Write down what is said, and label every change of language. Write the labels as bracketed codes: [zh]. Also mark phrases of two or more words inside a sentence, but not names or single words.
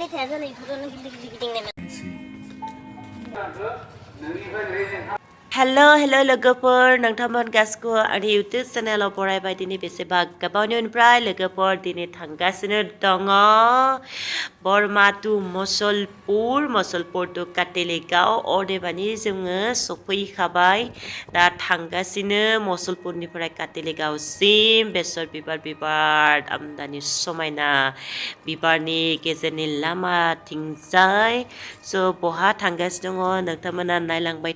[brx] Hello, logoper nangtaman gasko ani YouTube channel porai bai dini beseba gabawni unprai logoper dini thangasino dongo Bormatu Mosolpur to Katelegao Ordebani जोङो सफैखाबाय दा थांगासिनो मसलपुरनिफ्राय काटेलेगाव सिम बेसर बिबार आमदानि समायना बिबारनि गेजेरनि लामाथिंजाय स' बहा थांगासिनो दङ नोंथांमोना नायलांबाय